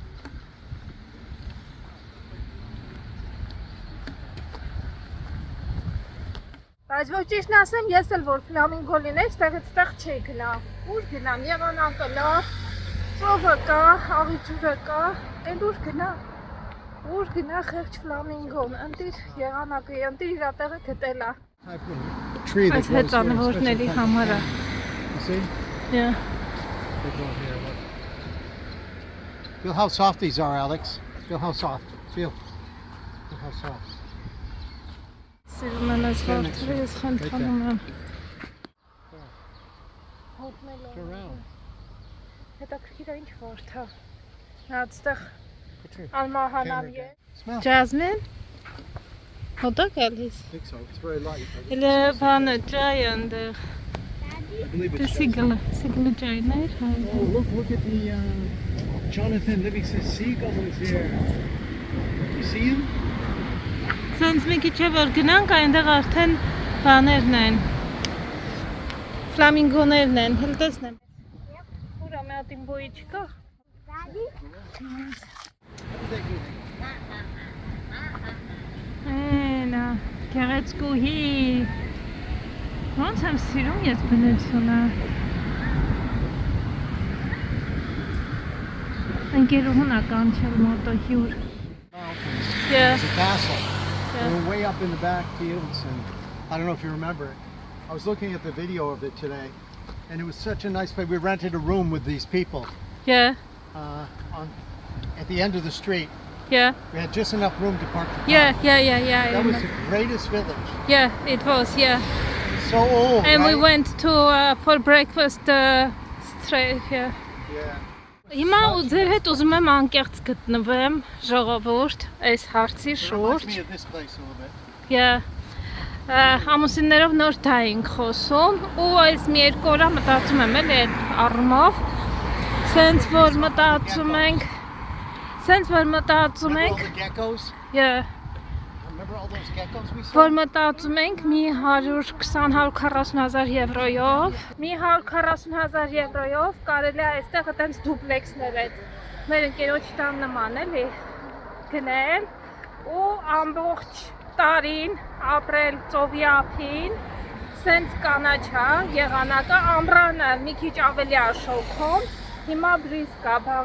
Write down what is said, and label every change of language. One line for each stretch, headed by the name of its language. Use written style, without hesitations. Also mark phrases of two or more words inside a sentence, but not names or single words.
Armenian: Բայց ոչ ճիշտն ասեմ, ես էլ որ ֆլամինգո լինեի, ստեղ չէի գնա։ Ուր գնամ, եղանակը լավ, ծովը կա, աղի ջուրը կա, էլ ուր գնա խեղճ ֆլամինգոն, ընտիր եղանակը, ընտիր իրա տեղը գտել է։
English: Tree that
Armenian: Այս
English: grows here,
Armenian: հեծանվորների
English: especially-
Armenian: համար է։
English: You see? Yeah. They grow here, look. Feel how soft these are, Alex. Feel how soft. Feel how soft.
Armenian: Սիրում եմ այս վարդերը, ես խնդանում եմ։
English: Turn around.
Armenian: Հետաքրքիր է ինչ վարդ է։ Նա այդտեղ
English: Put your
Armenian: անմահանավ
English: camera
Armenian: է։
English: down. Smell.
Armenian: Ջազմին։ Հոտա գալիս։
English: I think so. It's very light.
Armenian: Elə բանը ջայ ընդեղ։
English: I believe
Armenian: Դե
English: it's
Armenian: սիգլը ջայներ։
English: Oh, look at the Jonathan Livingston seagulls here. You see him?
Armenian: Սենց մի քիչ է որ գնանք, այնտեղ արդեն բաներն են։ Ֆլամինգոներն են, հəl տեսնեմ։ Ուրա մի հատ իմ բոյի չկա։
English: Daddy?
Armenian: Այնա, գեղեցկուհի։ Ոնց եմ սիրում ես բնությունը։ Ընկերուհուն ա կանչել մոտո հյուր։
English: Mountains. Yeah. There's a castle. Yeah. We're way up in the back fields, and I don't know if you remember it. I was looking at the video of it today, and it was such a nice place. We rented a room with these people Yeah, at the end of the street. yeah, We had just enough room to park the car. yeah. That was the greatest village. Yeah, it was, yeah. So old, And we right? went to for breakfast straight here. Yeah.
Armenian: Հիմա ու ձեր հետ ուզում եմ անկեղծ գտնվեմ ժողովուրդ այս հարցի
English: It reminds
Armenian: շուրջ։
English: me of this place a little bit. Yeah.
Armenian: Ամուսիններով նոր թայ ենք խոսում ու այս մի երկու օր մտածում եմ էլ այդ առումով սենց որ մտածում ենք
English: Remember all the geckos? yeah, Remember all those geckos we saw?
Armenian: որ մտածում ենք մի 120-140,000 եվրոյով մի 140,000 եվրոյով կարելի է այստեղ այտենց դուպլեքսներ այդ մեր ընկերոջ տան նման էլի գնել ու ամբողջ տարին ապրել ծովի ափին սենց կանաչա եղանակը ամռանը մի քիչ ավելի աշոքում հիմա բրիզ կա բան